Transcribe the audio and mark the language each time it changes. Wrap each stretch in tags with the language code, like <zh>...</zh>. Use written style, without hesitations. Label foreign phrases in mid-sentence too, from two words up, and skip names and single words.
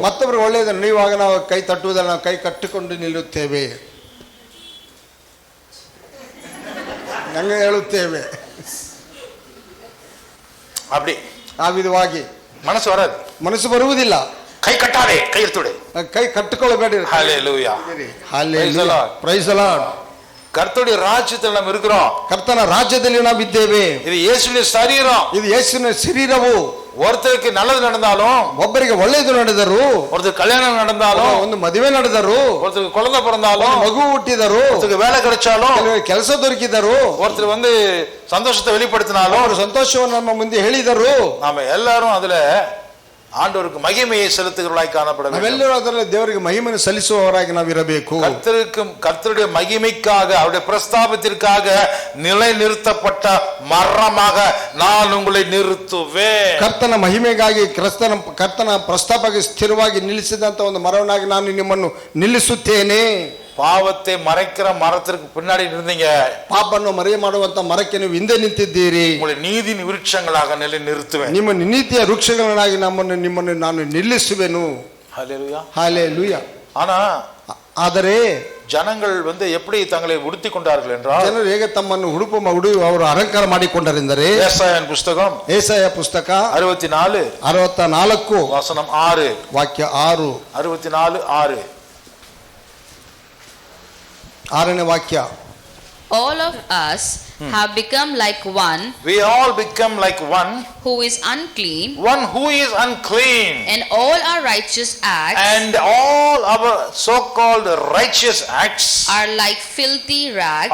<kn>ಮತ್ತೊಬ್ಬರು ಒಳ್ಳೆಯದನ್ನು ನೀವಾಗ ನಾವು ಕೈ ತಟ್ಟುವುದಲ್ಲ, ನಾವು ಕೈ ಕಟ್ಟಿಕೊಂಡು ನಿಲ್ಲುತ್ತೇವೆ, ನಂಗೆ ಹೇಳುತ್ತೇವೆ.</kn> <ta>அப்படி</ta> <kn>ಆ ವಿಧವಾಗಿ</kn> <ta>மனசு வராது,</ta> <kn>ಮನಸ್ಸು ಬರುವುದಿಲ್ಲ.</kn> <ta>கை கட்டாதே, கை எடுத்துடு.</ta> <kn>ಕೈ ಕಟ್ಟಿಕೊಳ್ಳಬೇಡಿ.</kn> <ta>ஹalleluya</ta> <en>ಹalleluya praise the lord.</en> <ta>கர்த்தருடைய ராஜ்யத்தில் நாம் இருக்கிறோம்.</ta> <kn>ಕರ್ತನ ರಾಜ್ಯದಲ್ಲಿ ನಾವು ಇದ್ದೇವೆ.</kn> <ta>இது இயேசுவின் சரீரம்.</ta> <kn>ಇದು ಯೇಸುವಿನ ಶರೀರವು.</kn> <ta>ஒருத்தருக்கு நல்லது நடந்தாலும்,</ta> <kn>ಒಬ್ಬರಿಗೆ ಒಳ್ಳೆಯದು ನಡೆದರು,</kn> <ta>ஒருத்தருக்கு கல்யாணம் நடந்தாலும்,</ta> <kn>ಒಂದು ಮದುವೆ ನಡೆದರು,</kn> <ta>ஒருத்தருக்கு குழந்தை பிறந்தாலும்,</ta> <kn>ಮಗು ಹುಟ್ಟಿದರು,</kn> <ta>ஒருத்தருக்கு வேலை கிடைச்சாலும்,</ta> <kn>ಕೆಲಸ ದೊರಕಿದರು,</kn> <ta>ஒருத்தர் வந்து சந்தோஷத்தை வெளிப்படுத்தினாலும்,</ta> <kn>ಅವರು ಸಂತೋಷವನ್ನು ನಮ್ಮ ಮುಂದೆ ಹೇಳಿದರು.</kn> <ta>நாம எல்லாரும் அதுல ஆண்டவருக்கு மகிமையை செலுத்துகிறவர்களாய் காணப்பட வேண்டும்.</ta> <kn>ನಾವೆಲ್ಲರೂ ಅದರಲ್ಲಿ ದೇವರಿಗೆ ಮಹಿಮೆಯನ್ನು ಸಲ್ಲಿಸುವವರಾಗಿ ನಾವು ಇರಬೇಕು.</kn> <ta>கர்த்தருடைய மகிமைக்காக, அவருடைய பிரஸ்தாபத்திற்காக நிலைநிறுத்தப்பட்ட மரமாக நான் உங்களை நிறுத்துவேன்.</ta> <kn>ಕರ್ತನ ಮಹಿಮೆಗಾಗಿ ಕರ್ತನ ಪ್ರಸ್ತಾಪಕ್ಕೆ ಸ್ಥಿರವಾಗಿ ನಿಲ್ಲಿಸಿದಂತ ಒಂದು ಮರವನ್ನಾಗಿ ನಾನು ನಿಮ್ಮನ್ನು ನಿಲ್ಲಿಸುತ್ತೇನೆ.</kn> <ta>பாவத்தை மறைக்கிற மரத்திற்கு பின்னாடி இருந்தீங்க,</ta> <kn>ಪಾಪವನ್ನು ಮರೆಯ ಮಾಡುವಂತ ಮರಕ್ಕೆ ನೀವು ಹಿಂದೆ ನಿಂತಿದ್ದೀರಿ.</kn> <ta>உங்களை நீதியின் விருட்சங்களாக நிலை நிறுத்துவேன்.</ta> <kn>ನಿಮ್ಮ ನೀತಿಯ ವೃಕ್ಷಗಳನ್ನಾಗಿ ನಿಮ್ಮನ್ನು ನಾನು ನಿಲ್ಲಿಸುವೆನು.</kn> <ta>ஹalleluya ஹalleluya. ஆனா</ta> <kn>ಆದರೆ</kn> <ta>ஜனங்கள் வந்து எப்படி தங்களை உடுத்தி கொண்டார்கள் என்றால்,</ta> <kn>ಜನರು ಹೇಗೆ ತಮ್ಮನ್ನು ಉಡುಪು ಅವರು ಅಲಂಕಾರ ಮಾಡಿಕೊಂಡರೆಂದರೆ,</kn> <ta>ஏசாயன் புஸ்தகம்</ta> <kn>ಏಸಾಯ ಪುಸ್ತಕ</kn> <ta>64 வசனம் 6,</ta> <kn>ವಾಕ್ಯ 6, 64:6. 6ನೇ ವಾಕ್ಯ.</kn> <en>All of us have become like one We all become like one who is unclean, who is unclean, and all our righteous acts and all our so-called righteous acts are like filthy rags.</en>